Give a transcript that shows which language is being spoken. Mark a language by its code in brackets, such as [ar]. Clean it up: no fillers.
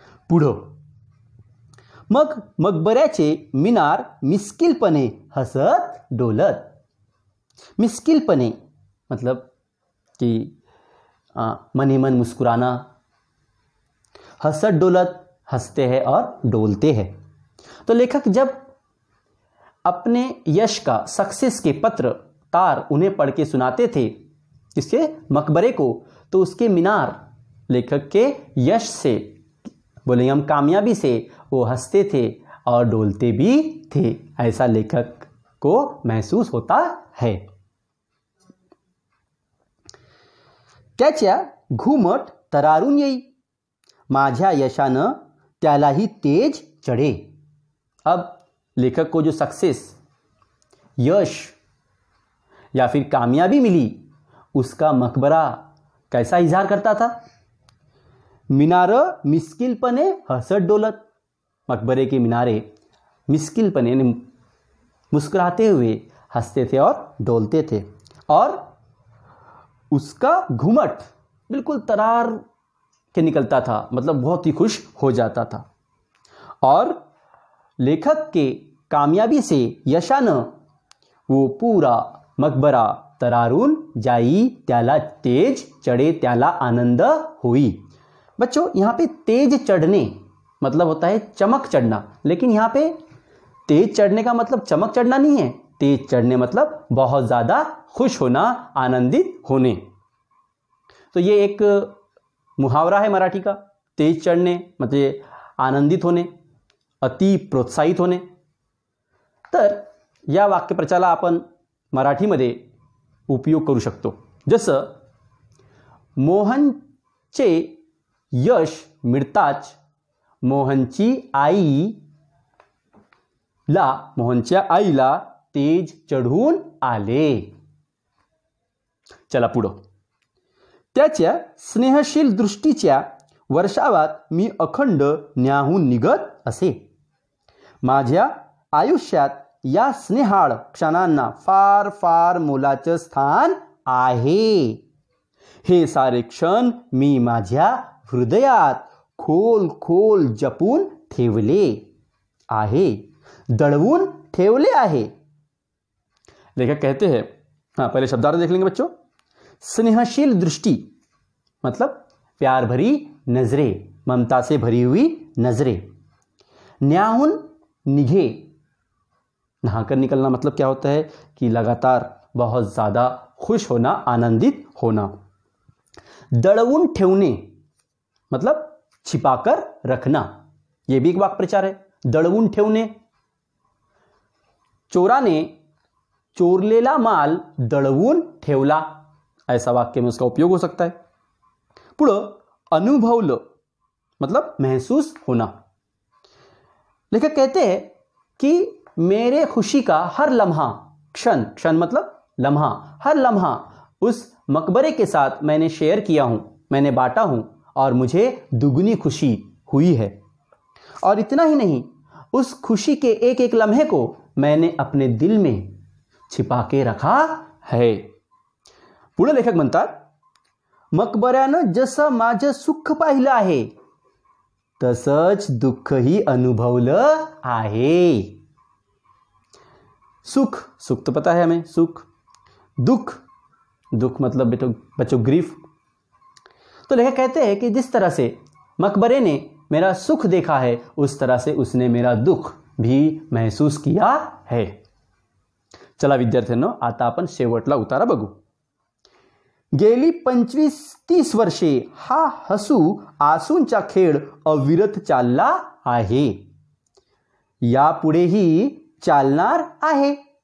[mr] पुढं, मग मकबऱ्याचे मिनार मिस्किलपणे हसत डोलत. [hi] मिस्किलपणे मतलब कि मन ही मन मुस्कुराना, हसत डोलत हंसते हैं और डोलते हैं. तो लेखक जब अपने यश का, सक्सेस के पत्र तार उन्हें पढ़ के सुनाते थे इसके मकबरे को, तो उसके मीनार लेखक के यश से, बोले हम कामयाबी से, वो हंसते थे और डोलते भी थे. ऐसा लेखक को महसूस होता है. [mr] त्याच्या घुमट तरारून येई, माझ्या यशानं त्यालाही तेज चढ़े. [hi] अब लेखक को जो सक्सेस, यश या फिर कामयाबी मिली, उसका मकबरा कैसा इजहार करता था? [mr] मीनारं मिस्किलपणे हसत डोलत. [hi] मकबरे के मीनारे मिस्किलपणे मुस्कुराते हुए हंसते थे और डोलते थे. और उसका घुमट बिल्कुल तरार के निकलता था, मतलब बहुत ही खुश हो जाता था. और लेखक के कामयाबी से, यशानं वो पूरा मकबरा [mr] तरारून जाई, त्याला तेज चढ़े, त्याला आनंद हुई. [hi] बच्चों यहाँ पे तेज चढ़ने मतलब होता है चमक चढ़ना, लेकिन यहाँ पे तेज चढ़ने का मतलब चमक चढ़ना नहीं है. तेज चढ़ने मतलब बहुत ज़्यादा खुश होना, आनंदित होने. तो ये एक मुहावरा है मराठी का. तेज चढ़ने मतलब [mr] आनंदित होणे, अति प्रोत्साहित होणे. तर या वाक्यप्रचाराला आपण मराठीमध्ये उपयोग करू शकतो. जसं मोहनचे यश मिळताच मोहनच्या आईला तेज चढून आले. चला पुढं. त्याच्या स्नेहशील दृष्टीच्या वर्षावात मी अखंड न्याहून निघत असे. माझ्या आयुष्यात या स्नेहाळ क्षणांना फार फार मोलाचं स्थान आहे. हे सारे क्षण मी माझ्या हृदयात खोल खोल जपून ठेवले आहे, दडवून ठेवले आहे. [hi] लेखक कहते हैं, हाँ पहले शब्दार्थ देख लेंगे बच्चों. स्नेहशील दृष्टि मतलब प्यार भरी नजरें, ममता से भरी हुई नजरें. न्याहून निघे, नहाकर निकलना मतलब क्या होता है कि लगातार बहुत ज़्यादा खुश होना, आनंदित होना. दड़वून ठेवने मतलब छिपाकर रखना, ये भी एक वाक्य प्रचार है. दड़वून ठेवणे, [mr] चोराने चोरलेला माल दड़वून ठेवला, [hi] ऐसा वाक्य में उसका उपयोग हो सकता है. पुढं अनुभवलं मतलब महसूस होना. लेखक कहते हैं कि मेरे खुशी का हर लम्हा, क्षण मतलब लम्हा, हर लम्हा उस मकबरे के साथ मैंने शेयर किया हूँ, मैंने बांटा हूँ और मुझे दुगनी खुशी हुई है. और इतना ही नहीं, उस खुशी के एक एक लम्हे को मैंने अपने दिल में छिपा के रखा है. [mr] पुढे लेखक म्हणतात, मकबऱ्यानं जसं माझं सुख पाहिलं आहे तसंच दुःखही अनुभवलं आहे. [hi] सुख तो पता है हमें, सुख. दुख मतलब बच्चों ग्रीफ. तो लेखक कहते हैं कि जिस तरह से मकबरे ने मेरा सुख देखा है, उस तरह से उसने मेरा दुख भी महसूस किया है. [mr] चला विद्यार्थ्यांनो, आता आपण शेवटला उतारा बघू. गेली 25-30 वर्षे हा हसू आसूंचा खेळ अविरत चालला आहे, यापुढेही चालणार आहे.